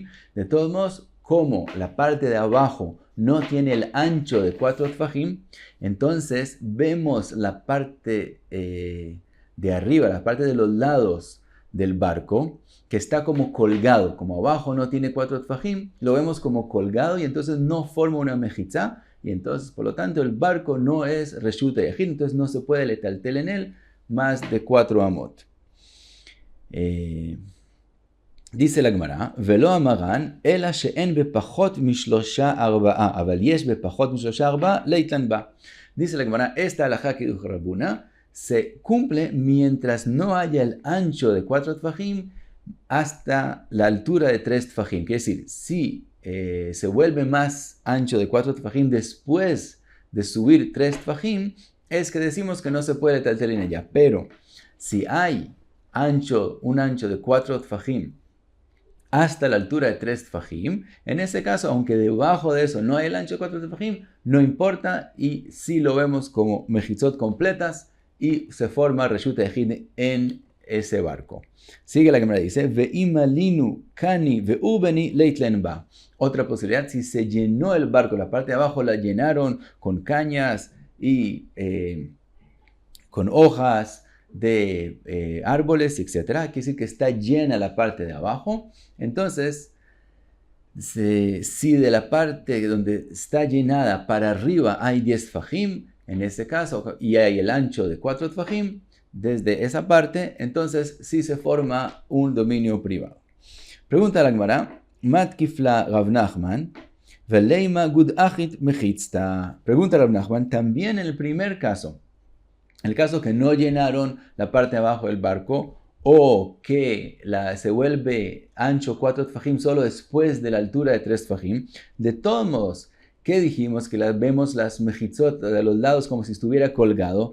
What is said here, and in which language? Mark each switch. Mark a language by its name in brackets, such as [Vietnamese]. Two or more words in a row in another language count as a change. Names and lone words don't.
[Spanish] De todos modos, como la parte de abajo no tiene el ancho de 4 tfajim, entonces vemos la parte de arriba, la parte de los lados del barco, que está como colgado, como abajo no tiene 4 tfajim, lo vemos como colgado y entonces no forma una mejizá, y entonces por lo tanto el barco no es [Hebrew] רשות היחיד, [Spanish] entonces no se puede letaltel en él más de 4 amot. Dice la Gemara, [Aramaic] ולא אמרן אלא שאין בפחות משלשה ארבעה אבל יש בפחות משלשה ארבעה מטלטלין בה. [Spanish] Dice la Gemara, esta halajá que dijo Rav Huna se cumple mientras no haya el ancho de 4 tfajim hasta la altura de 3 tfajim. Quiere decir, si se vuelve más ancho de 4 tfajim después de subir 3 tfajim, es que decimos que no se puede letaltel en ella. Pero si hay un ancho de 4 tfajim hasta la altura de 3 tfajim, en ese caso, aunque debajo de eso no hay el ancho de 4 tfajim, no importa, y si lo vemos como mejizot completas y se forma [Hebrew] רשות היחיד [Spanish] en ese barco. Sigue la Gemara, dice, [Aramaic] ואי מלינהו קני ועיבי מטלטלין בה. [Spanish] Otra posibilidad, si se llenó el barco, la parte de abajo la llenaron con cañas y con hojas de árboles, etc. Quiere decir que está llena la parte de abajo. Entonces, si de la parte donde está llenada para arriba hay 10 tfajim, en ese caso, y hay el ancho de 4 tfajim, desde esa parte, entonces sí se forma un dominio privado. Pregunta la Gemara, [Aramaic] מתקיף לה רב נחמן ונימא גוד אחית מחיצתא. [Spanish] Pregunta Rav Nachman, también en el primer caso, el caso que no llenaron la parte de abajo del barco, o que se vuelve ancho 4 tfajim solo después de la altura de 3 tfajim, de todos modos, que dijimos que vemos las mejitzot de los lados como si estuviera colgado.